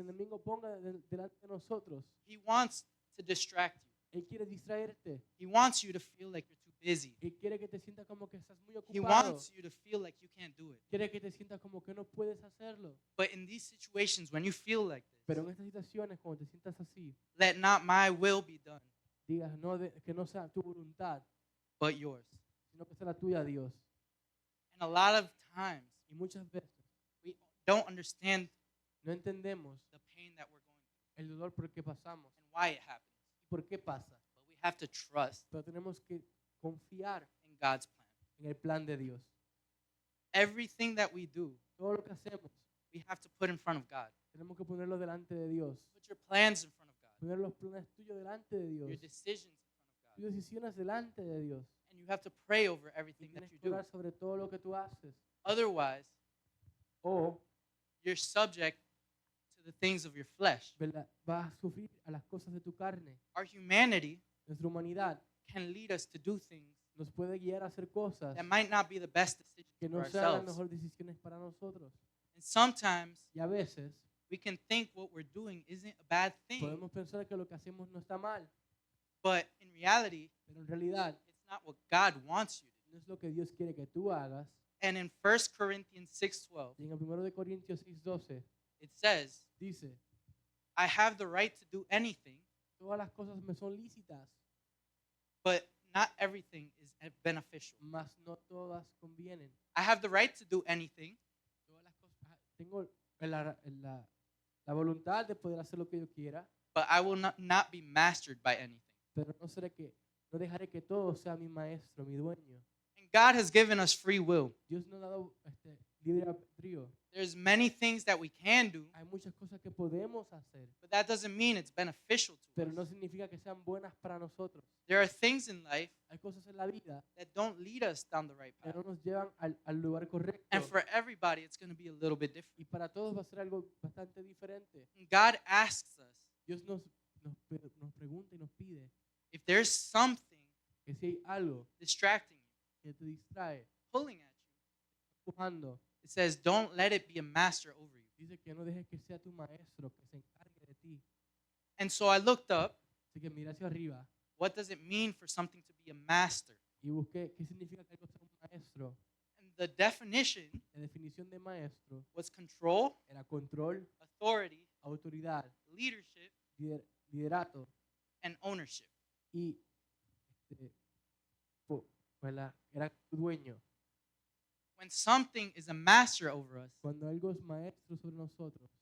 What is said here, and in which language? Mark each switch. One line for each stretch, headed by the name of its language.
Spanish: enemigo ponga delante de nosotros.
English: He wants to distract you.
Spanish: Él quiere distraerte.
English: He wants you to feel like you're too busy.
Spanish: Él quiere que te sientas como que estás muy
English: He
Spanish: ocupado.
English: wants you to feel like you can't do it.
Spanish: Quiere que te sientas como que no puedes hacerlo.
English: But in these situations, when you feel like
Spanish: Pero
English: this,
Spanish: en estas situaciones, cuando te sientas así,
English: let not my will be done,
Spanish: digas que no sea tu voluntad,
English: but yours.
Spanish: sino que sea la tuya, Dios.
English: And a lot of times,
Spanish: Y muchas veces
English: we don't understand
Spanish: no entendemos
English: the pain that we're going through
Spanish: el dolor por el que pasamos
English: and why it happens.
Spanish: y por qué pasa.
English: But we have to trust
Spanish: Pero tenemos que confiar
English: in God's plan.
Spanish: en el plan de Dios.
English: Everything that we do,
Spanish: Todo lo que hacemos,
English: we have to put in front of God.
Spanish: tenemos que ponerlo delante de Dios.
English: Put your plans in front of God,
Spanish: Poner los planes tuyos delante de
English: your
Spanish: Dios.
English: decisions in front of
Spanish: Tus
English: God.
Spanish: decisiones delante de Dios.
English: And you have to pray over
Spanish: Y
English: everything that
Spanish: tienes
English: you
Spanish: que
English: do.
Spanish: orar sobre todo lo que tú haces.
English: Otherwise,
Spanish: O,
English: you're subject to the things of your flesh.
Spanish: ¿verdad?, vas a sufrir a las cosas de tu carne.
English: Our humanity
Spanish: Nuestra humanidad
English: can lead us to do things
Spanish: nos puede guiar a hacer cosas
English: that might not be the best decision
Spanish: que
English: for
Spanish: no sean las
English: ourselves.
Spanish: mejores decisiones para nosotros.
English: And sometimes
Spanish: Y a veces
English: we can think what we're doing isn't a bad thing,
Spanish: podemos pensar que lo que hacemos no está mal,
English: but in reality,
Spanish: pero en realidad
English: it's not what God wants you to do.
Spanish: no es lo que Dios quiere que tú hagas.
English: And in 1 Corinthians 6:12,
Spanish: Y en el 1 de Corintios 6:12
English: it says,
Spanish: dice,
English: I have the right to do anything,
Spanish: todas las cosas me son lícitas,
English: but not everything is beneficial.
Spanish: mas no todas convienen.
English: I have the right to do anything,
Spanish: Todas las cosas, tengo la voluntad de poder hacer lo que yo quiera,
English: but I will not be mastered by anything.
Spanish: pero no dejaré que todo sea mi maestro, mi dueño.
English: And God has given us free will.
Spanish: Dios nos ha dado libre albedrío.
English: There's many things that we can do,
Spanish: Hay muchas cosas que podemos hacer,
English: but that doesn't mean it's beneficial to
Spanish: pero no
English: us.
Spanish: significa que sean buenas para nosotros.
English: There are things in life
Spanish: Hay cosas en la vida
English: that don't lead us down the right
Spanish: que no
English: path.
Spanish: nos llevan al lugar correcto.
English: And for everybody, it's going to be a little bit different.
Spanish: Y para todos va a ser algo bastante diferente.
English: And God asks us
Spanish: Dios nos pregunta y nos pide
English: if there's something
Spanish: que si hay algo
English: distracting you,
Spanish: que te distrae,
English: pulling at you,
Spanish: empujando,
English: it says, don't let it be a master over you.
Spanish: dice que no dejes que sea tu maestro, que se encargue de ti.
English: And so I looked up,
Spanish: Así que mira hacia arriba
English: what does it mean for something to be a master?
Spanish: y busqué qué significa que algo sea un maestro.
English: And the definition
Spanish: La definición de maestro
English: was control,
Spanish: era control,
English: authority,
Spanish: autoridad,
English: leadership,
Spanish: liderato
English: and ownership.
Spanish: y este, era tu dueño.
English: When something is a master over us,
Spanish: Cuando algo es maestro sobre nosotros,